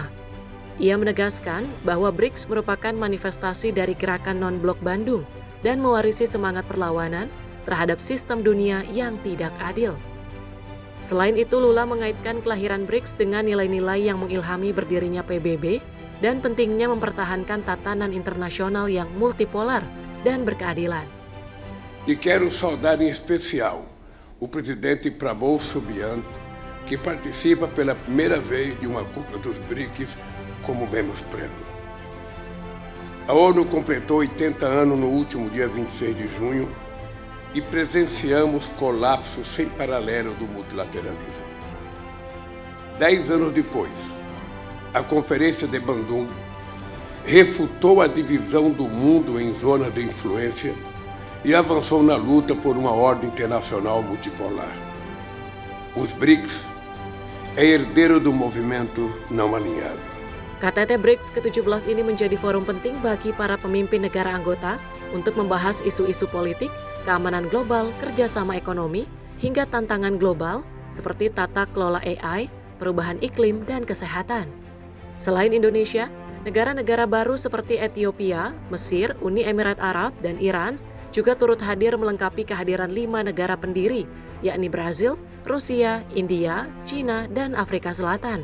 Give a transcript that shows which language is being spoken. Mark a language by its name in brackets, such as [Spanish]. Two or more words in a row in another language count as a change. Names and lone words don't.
[Indonesian] Ia menegaskan bahwa BRICS merupakan manifestasi dari gerakan non-blok Bandung dan mewarisi semangat perlawanan terhadap sistem dunia yang tidak adil. Selain itu, Lula mengaitkan kelahiran BRICS dengan nilai-nilai yang mengilhami berdirinya PBB dan pentingnya mempertahankan tatanan internasional yang multipolar dan berkeadilan. [Portuguese] E quero saudar em especial o presidente Prabowo Subianto, que participa pela primeira vez de uma cúpula dos BRICS como membro pleno. A ONU completou 80 anos no último dia 26 de junho e presenciamos colapso sem paralelo do multilateralismo. 10 anos depois, a Conferência de Bandung refutou a divisão do mundo em zonas de influência e avançou na luta por uma ordem internacional multipolar. Os BRICS é herdeiro do movimento não alinhado. [Indonesian] KTT BRICS ke-17 ini menjadi forum penting bagi para pemimpin negara anggota untuk membahas isu-isu politik, keamanan global, kerjasama ekonomi, hingga tantangan global seperti tata kelola AI, perubahan iklim, dan kesehatan. Selain Indonesia, negara-negara baru seperti Ethiopia, Mesir, Uni Emirat Arab, dan Iran juga turut hadir melengkapi kehadiran 5 negara pendiri, yakni Brazil, Rusia, India, China, dan Afrika Selatan.